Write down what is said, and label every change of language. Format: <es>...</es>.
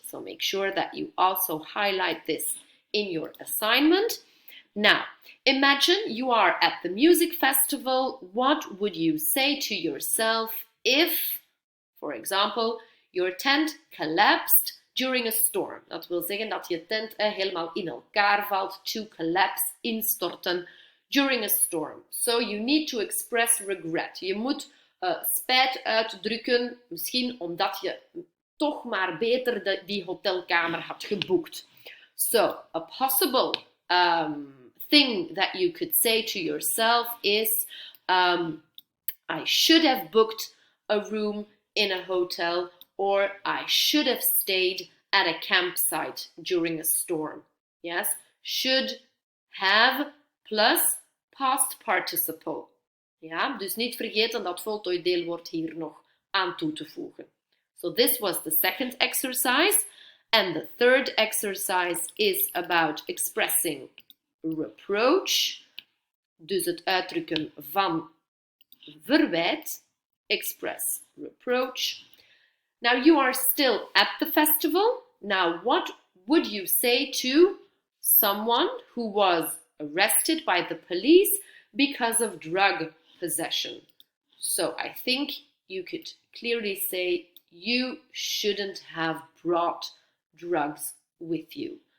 <en>So make sure that you also highlight this in your assignment. Now, imagine you are at the music festival. What would you say to yourself if, for example, your tent collapsed during a storm?</en> <nl>Dat wil zeggen dat je tent helemaal in elkaar valt.</nl> <en>To collapse, instorten. During a storm. So you need to express regret.</en> <nl>Je moet spijt uitdrukken, misschien omdat je toch maar beter die hotelkamer had geboekt.</nl> <en>So, a possible thing that you could say to yourself is, I should have booked a room in a hotel, or I should have stayed at a campsite during a storm. Yes? Should have plus past participle.</en> <nl>Ja, dus niet vergeten dat voltooid deelwoord hier nog aan toe te voegen.</nl> <en>So this was the second exercise. And the third exercise is about expressing reproach.</en> <nl>Dus het uitdrukken van verwijt.</nl> <en>Express reproach. Now you are still at the festival. Now what would you say to someone who was arrested by the police because of drug possession? So I think you could clearly say you shouldn't have brought drugs with you.</en>